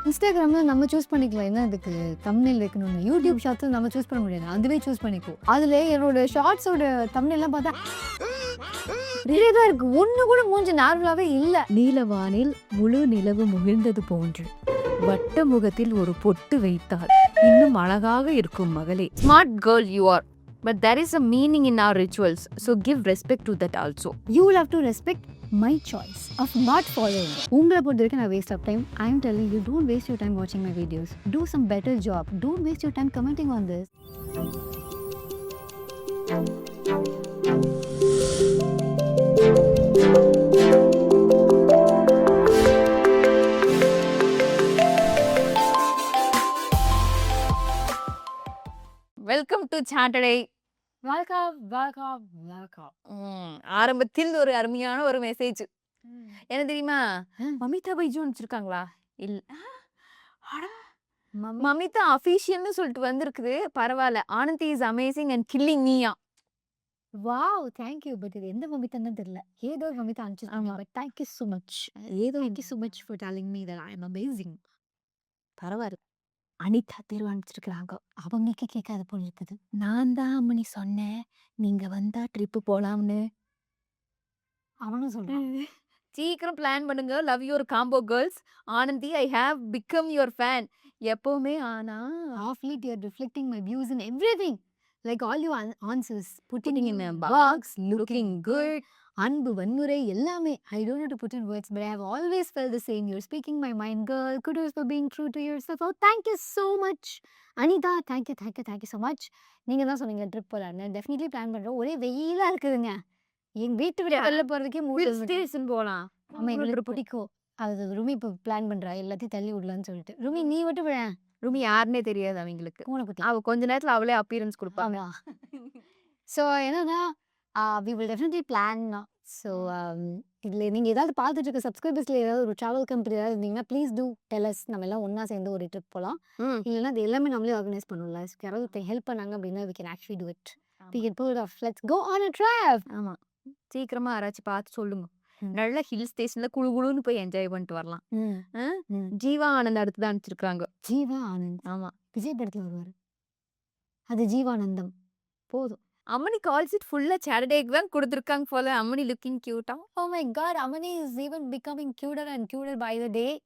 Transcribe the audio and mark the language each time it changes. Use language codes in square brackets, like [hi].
[ta] இன்ஸ்டாகிராம்ல நம்ம சூஸ் பண்ணிக்கலாம் என்ன அதுக்கு தம்ப்நெயில் வைக்கணும்னு. யூடியூப் ஷார்ட்ஸ் நம்ம சூஸ் பண்ண முடியாது, அதுவே சூஸ் பண்ணிக்கோ. அதுல என்னோட ஷார்ட்ஸோட தம்ப்நெயில்லாம் பார்த்தா தான் இருக்கு, ஒண்ணு கூட மூஞ்சி நார்மலாவே இல்ல. நீலவானில் முழு நிலவு முகிழ்ந்தது போன்று வட்ட முகத்தில் ஒரு பொட்டு வைத்தால் இன்னும் அழகாக இருக்கும் மகளே. [en] Smart girl you are, but there is a meaning in our rituals, so give respect to that also. You will have to respect my choice of not following. [ta] உங்களை பொறுத்த வரைக்கும் நான் [en] waste of time. I am telling you, don't waste your time watching my videos. Do some better job. Don't waste your time commenting on this. Welcome to Saturday. Welcome, welcome, welcome. [ta] ஆரம்பத்தில் ஒரு அருமையான ஒரு message. என்ன தெரியுமா? மமிதா பைஜு அனுப்பிச்சிருக்காங்களா? இல்ல. மமிதா அஃபீஷியல்னு சொல்லிட்டு வந்திருக்குது. பரவாயில்ல. [en] Anandhi is amazing and killing மீயா. Wow, thank you. But [ta] இது எந்த மமிதான்னு தெரியல. ஏதோ ஒரு மமிதா அனுப்பிச்சிருக்காங்க. [en] But thank you so much. Thank you so much for telling me that I am amazing. [ta] பரவாயில்ல. அனிதா தேர்வு அனுப்பிச்சிருக்கிறாங்க. அவங்க கேட்காத போல இருக்குது. நான் தான் அம்மனி சொன்னேன் நீங்க வந்தா ட்ரிப்பு போலாம்னு. அவனும் சொல்றான். சீக்கிரம் பிளான் பண்ணுங்க. [en] Love your combo girls. Anandhi I have become your fan. [ta] எப்பவுமே ஆனா [en] Half late you're reflecting my views in everything. Like all your answers. putting in a box, looking good. [ta] அன்பு, வன்முறை எல்லாமே. [en] I don't know to put in words, but I have always felt the same. You're speaking my mind, girl. Kudos for being true to yourself. Oh, thank you so much. Anitha, thank you so much. [ta] நீங்க தான் சொன்னீங்க trip போலான்னு. Definitely plan பண்றோம். ஒரே வெயிலா இருக்குதுங்க. எங்க வீட்டு விட்டு வெளில போறதுக்கே Hill station போலாம். ஆமா, எங்களுக்கு பிடிக்கும். அது ருமி இப்போ பிளான் பண்றா எல்லாத்தையும் தள்ளி விடலான்னு சொல்லிட்டு. ருமி நீ விட்டு விழேன். ரூமி யாருன்னே தெரியாது அவங்களுக்கு. பூனைக்குட்டி. அவ கொஞ்ச நேரத்துல அவளே அப்பியரன்ஸ் கொடுப்பா. ஆமா. [en] So என்னன்னா we will definitely plan. [ta] So இதில் நீங்கள் ஏதாவது பார்த்துட்டு இருக்க சப்ஸ்கிரைபர்ஸில் ஏதாவது ஒரு ட்ராவல் கம்பெனி ஏதாவது இருந்தீங்கன்னா [en] Please do tell us. [ta] நம்ம எல்லாம் ஒன்றா சேர்ந்து ஒரு ட்ரிப் போகலாம். இல்லைன்னா அது எல்லாமே நம்மளே ஆர்கனைஸ் பண்ணணும்ல. யாராவது ஹெல்ப் பண்ணாங்க அப்படின்னா [en] We can actually do it. We can pull off. Let's go on a trip. [ta] ஆமா, சீக்கிரமா யாராச்சும் பார்த்து சொல்லுங்க. நல்ல ஹில் ஸ்டேஷன்ல குழு குழுன்னு போய் என்ஜாய் பண்ணிட்டு வரலாம். ஜீவா ஆனந்த் அடுத்து தான் அனுப்பிச்சிருக்காங்க. ஜீவா ஆனந்த். ஆமா, விஜய் படத்தில் வருவார். அது ஜீவானந்தம். போதும். அம்மனி கால் ஷீட் ஃபுல்லா சாட்டர்டேக்கு தான் கொடுத்துருக்காங்க போல. அம்மனி லுக்கிங் கியூட்டா. [en] Oh my god, Amani is even becoming cuter and cuter by the day.